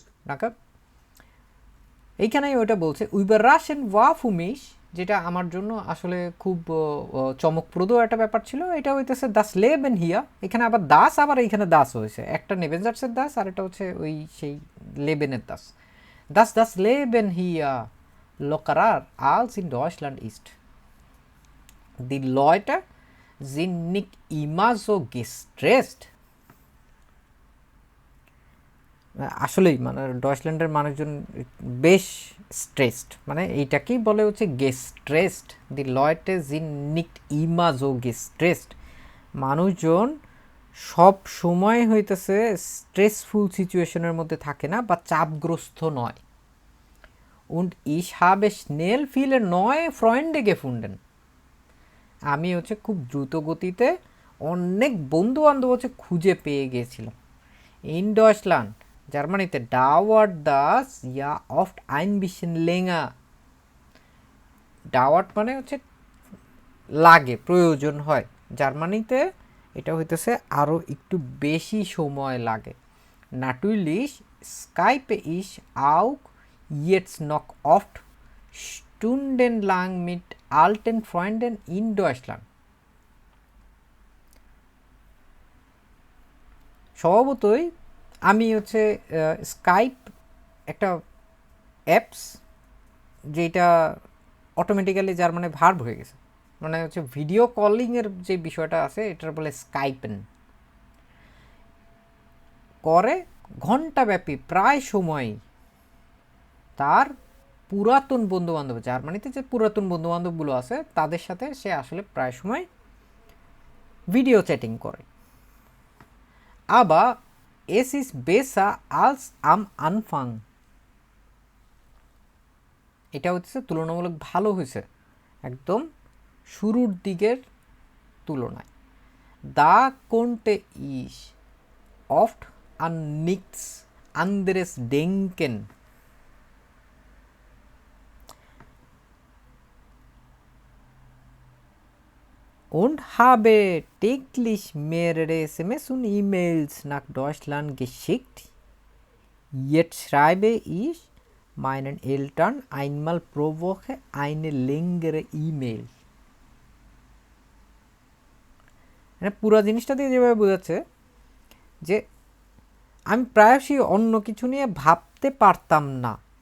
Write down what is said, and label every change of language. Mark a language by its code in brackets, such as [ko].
[bn] নাকা এইখানেই ওইটা বলছে [de] Überraschend war für mich, [bn] যেটা আমার জন্য আসলে খুব চমকপ্রদ একটা ব্যাপার ছিল। এটা হইতেছে [de] das Leben hier, [bn] এখানে আবার দাস, আবার এইখানে দাস হয়েছে, একটা নেভেনজার্সের দাস আর এটা হচ্ছে ওই সেই লেবেনের Das. [de] Das Leben hier lockerer als in Deutschland ist. Die Leute sind nicht immer so gestresst. [bn] আসলেই মানে ডয়চল্যান্ডের মানুষজন বেশ স্ট্রেসড, মানে এইটাকেই বলে হচ্ছে গেস্ট্রেসড। [de] দি লয়টে জিন নিক্ট ইমা জো গেস্ট্রেসড, [bn] মানুষজন সব সময় হইতেছে স্ট্রেসফুল সিচুয়েশনের মধ্যে থাকে না বা চাপগ্রস্ত নয়। [de] und ich habe schnell viele neue Freunde gefunden, [bn] আমি হচ্ছে খুব দ্রুত গতিতে অনেক বন্ধু বান্ধব হচ্ছে খুঁজে পেয়ে গিয়েছিলাম। [de] ইন ডয়চল্যান্ড, [bn] জার্মানিতে [de] dauert das ja oft ein bisschen länger, [bn] dauert মানে হচ্ছে লাগে, প্রয়োজন হয়। জার্মানিতে এটা হইতেছে আরও একটু বেশি সময় লাগে। [de] natürlich skype ich auch jetzt noch oft stundenlang mit alten Freunden in Deutschland. [bn] স্বভাবতই আমি হচ্ছে স্কাইপ একটা অ্যাপস, যেটা অটোমেটিক্যালি যার মানে ভার্ব হয়ে গেছে, মানে হচ্ছে ভিডিও কলিংয়ের যে বিষয়টা আছে এটার বলে স্কাইপেন, করে ঘণ্টাব্যাপী প্রায় সময় তার পুরাতন বন্ধুবান্ধব, জার্মানিতে যে পুরাতন বন্ধুবান্ধবগুলো আছে তাদের সাথে সে আসলে প্রায় সময় ভিডিও চ্যাটিং করে। আবার [de] es ist besser als am Anfang, [bn] এটা হচ্ছে তুলনামূলক ভালো হয়েছে একদম শুরুর দিকের তুলনায়। [de] da konnte ich oft an nichts anderes denken, und habe täglich mehrere SMS und E-Mails nach Deutschland geschickt. Jetzt schreibe ich meinen Eltern einmal pro Woche eine längere E-Mail. [bn] মানে পুরো জিনিসটা দিয়ে যেভাবে বোঝাচ্ছে যে আমি প্রায়শই অন্য কিছু নিয়ে ভাবতে পারতাম না।